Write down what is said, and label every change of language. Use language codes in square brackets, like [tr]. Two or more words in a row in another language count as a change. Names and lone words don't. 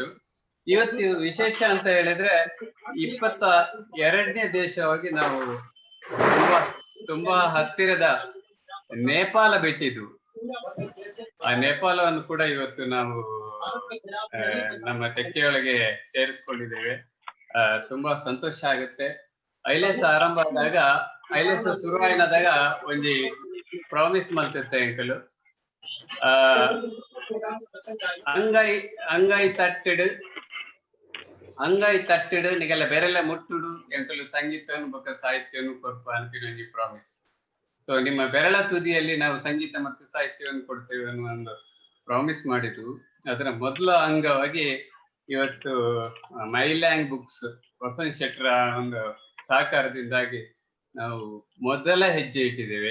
[kn] ಇವತ್ತು ವಿಶೇಷ ಅಂತ ಹೇಳಿದ್ರೆ 22ನೇ ದೇಶವಾಗಿ ನಾವು ತುಂಬಾ ಹತ್ತಿರದ ನೇಪಾಳ ಬಿಟ್ಟಿದ್ವು. ಆ ನೇಪಾಳವನ್ನು ಕೂಡ ಇವತ್ತು ನಾವು ನಮ್ಮ ತೆಕ್ಕೆಯೊಳಗೆ ಸೇರಿಸ್ಕೊಂಡಿದ್ದೇವೆ. ತುಂಬಾ ಸಂತೋಷ ಆಗುತ್ತೆ. ಐಲೇಸ್ ಆರಂಭ ಆದಾಗ, [tcy] ಐಲೇಸ್ ಶುರುವಾಯಿನದಾಗ ಒಂಜಿ ಪ್ರಾಮಿಸ್ ಮಲ್ತಿತ್ತೆ ಎಂಕಲು, ಅಂಗೈ ತಟ್ಟಿಡು ನಿಗೆಲ್ಲ ಬೇರೆಲ್ಲ ಮುಟ್ಟುಡು ಎಂಕಲು ಸಂಗೀತವನ್ನು ಬೊಕ್ಕ ಸಾಹಿತ್ಯವನ್ನು ಕೊರ್ಪ ಅಂತಿನ ಪ್ರಾಮಿಸ್. [kn] ಸೊ ನಿಮ್ಮ ಬೆರಳ ತುದಿಯಲ್ಲಿ ನಾವು ಸಂಗೀತ ಮತ್ತು ಸಾಹಿತ್ಯವನ್ನು ಕೊಡ್ತೇವೆ ಅನ್ನೋ ಒಂದು ಪ್ರಾಮಿಸ್ ಮಾಡಿದ್ದು. ಅದರ ಮೊದಲ ಅಂಗವಾಗಿ ಇವತ್ತು ಮೈಲ್ಯಾಂಗ್ ಬುಕ್ಸ್ ವಸಂತ್ ಶೆಟ್ಟರ ಒಂದು ಸಹಕಾರದಿಂದಾಗಿ ನಾವು ಮೊದಲ ಹೆಜ್ಜೆ ಇಟ್ಟಿದ್ದೇವೆ.